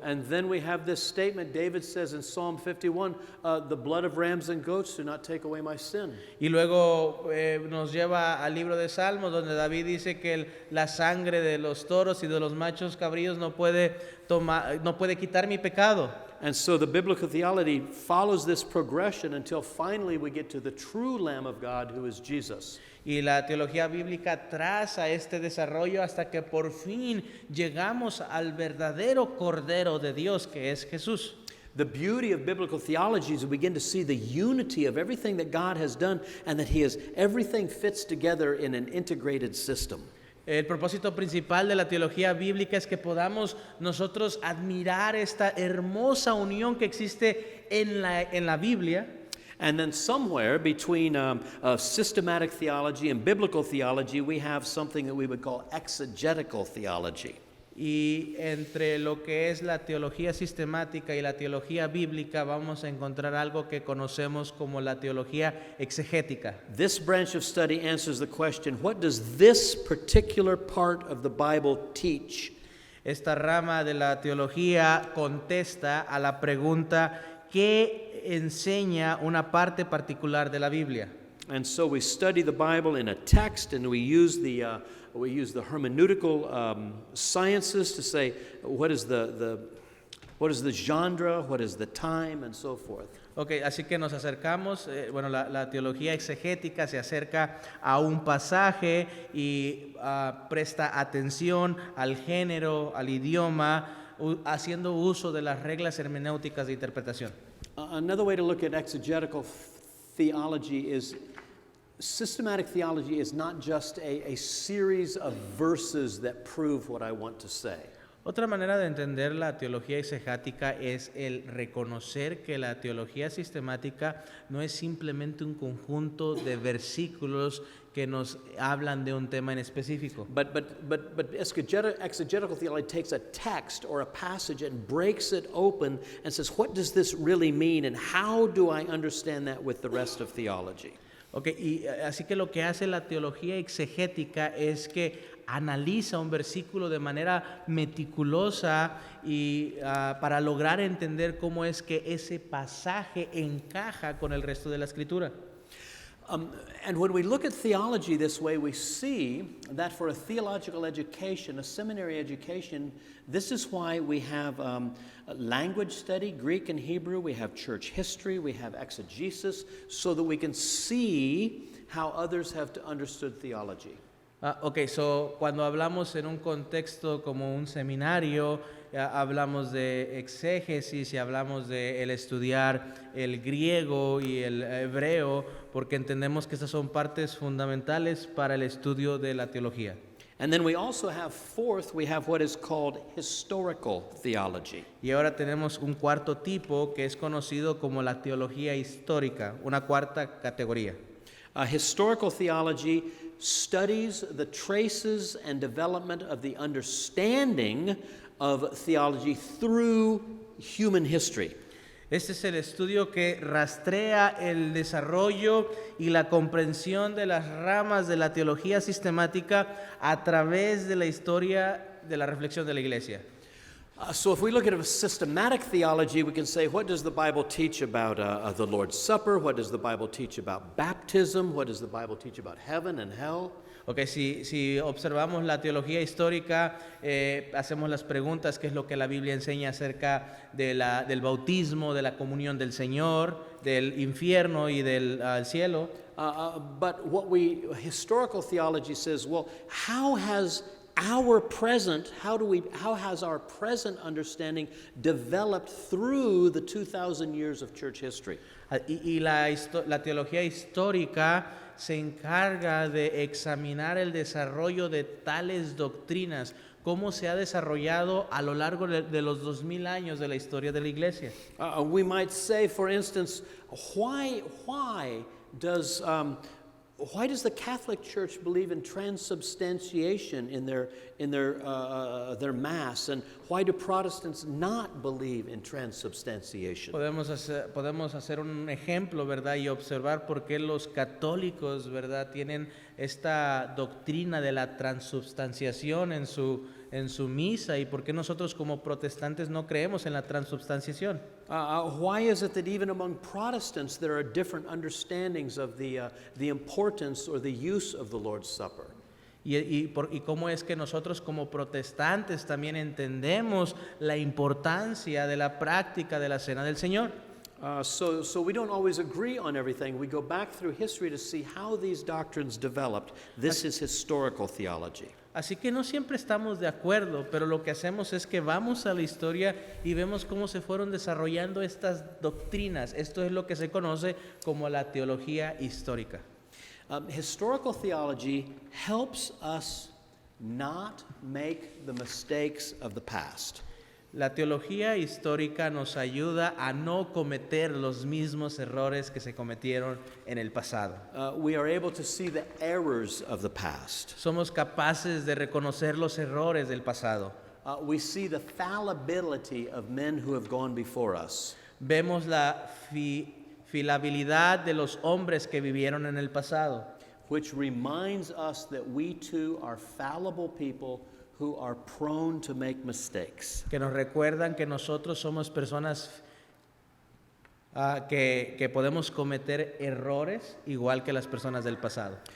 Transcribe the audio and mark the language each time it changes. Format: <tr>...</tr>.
<en>And then we have this statement David says in Psalm 51, the blood of rams and goats do not take away my sin.</en> <es>Y luego nos lleva al libro de Salmos, donde David dice que la sangre de los toros y de los machos cabríos no puede quitar mi pecado.</es> <en>And so the biblical theology follows this progression until finally we get to the true Lamb of God, who is Jesus.</en> <es>Y la teología bíblica traza este desarrollo hasta que por fin llegamos al verdadero Cordero de Dios, que es Jesús.</es> <en>The beauty of biblical theology is we begin to see the unity of everything that God has done, and that everything fits together in an integrated system.</en> <es>El propósito principal de la teología bíblica es que podamos nosotros admirar esta hermosa unión que existe en la Biblia.</es> <en>And then somewhere between systematic theology and biblical theology, we have something that we would call exegetical theology.</en> <es>Y entre lo que es la teología sistemática y la teología bíblica vamos a encontrar algo que conocemos como la teología exegética.</es> <en>This branch of study answers the question, what does this particular part of the Bible teach?</en> <es>Esta rama de la teología contesta a la pregunta ¿qué enseña una parte particular de la Biblia?</es> <en>And so we study the Bible in a text, and we use the hermeneutical sciences to say what is the genre, what is the time, and so forth.</en> <es>Ok, así que nos acercamos, la teología exegética se acerca a un pasaje y presta atención al género, al idioma, haciendo uso de las reglas hermenéuticas de interpretación.</es> <en>Another way to look at exegetical theology is systematic theology is not just a series of verses that prove what I want to say.</en> <es>Otra manera de entender la teología exegética es el reconocer que la teología sistemática no es simplemente un conjunto de versículos que nos hablan de un tema en específico.</es> <en>But exegetical theology takes a text or a passage and breaks it open and says, what does this really mean, and how do I understand that with the rest of theology?</en> <es>Okay, y así que lo que hace la teología exegética es que analiza un versículo de manera meticulosa y para lograr entender cómo es que ese pasaje encaja con el resto de la escritura.</es> <en>And when we look at theology this way, we see that for a theological education, a seminary education, this is why we have language study, Greek and Hebrew, we have church history, we have exegesis, so that we can see how others have understood theology.</en> <es>So cuando hablamos en un contexto como un seminario, hablamos de exégesis y hablamos de el estudiar el griego y el hebreo, porque entendemos que estas son partes fundamentales para el estudio de la teología.</es> <en>And then we also have we have what is called historical theology.</en> <es>Y ahora tenemos un cuarto tipo que es conocido como la teología histórica, una cuarta categoría. Historical theology studies the traces and development of the understanding of theology through human history. Este es el estudio que rastrea el desarrollo y la comprensión de las ramas de la teología sistemática a través de la historia de la reflexión de la iglesia.</es> <en>So if we look at a systematic theology, we can say, what does the Bible teach about the Lord's Supper? What does the Bible teach about baptism? What does the Bible teach about heaven and hell?</en> <es>Ok, si observamos la teología histórica, hacemos las preguntas, ¿qué es lo que la Biblia enseña acerca del bautismo, de la comunión del Señor, del infierno y del cielo?</es> <en>But historical theology says, well, how has our present understanding developed through the 2,000 years of church history?</en> <es>Y la teología histórica se encarga de examinar el desarrollo de tales doctrinas, cómo se ha desarrollado a lo largo de los 2000 años de la historia de la iglesia.</es> <en>We might say, for instance, why does the Catholic Church believe in transubstantiation in their mass, and why do Protestants not believe in transubstantiation?</en> <es>Podemos hacer un ejemplo, ¿verdad? Y observar por qué los católicos, ¿verdad?, tienen esta doctrina de la transubstanciación en su misa, y por qué nosotros como protestantes no creemos en la transubstanciación.</es> <en>Why is it that even among Protestants there are different understandings of the importance or the use of the Lord's Supper?</en> <es>Y cómo es que nosotros como protestantes también entendemos la importancia de la práctica de la Cena del Señor.</es> <en>So we don't always agree on everything. We go back through history to see how these doctrines developed. This is historical theology.</en> <es>Así que no siempre estamos de acuerdo, pero lo que hacemos es que vamos a la historia y vemos cómo se fueron desarrollando estas doctrinas. Esto es lo que se conoce como la teología histórica.</es> <en>Historical theology helps us not make the mistakes of the past.</en> <es>La teología histórica nos ayuda a no cometer los mismos errores que se cometieron en el pasado.</es> <en>We are able to see the errors of the past.</en> <es>Somos capaces de reconocer los errores del pasado.</es> <en>We see the fallibility of men who have gone before us.</en> <es>Vemos la fiabilidad de los hombres que vivieron en el pasado,</es> <en>which reminds us that we too are fallible people who are prone to make mistakes.</en> <es>que nos recuerdan que nosotros somos personas que podemos cometer errores igual que las personas del pasado.</es>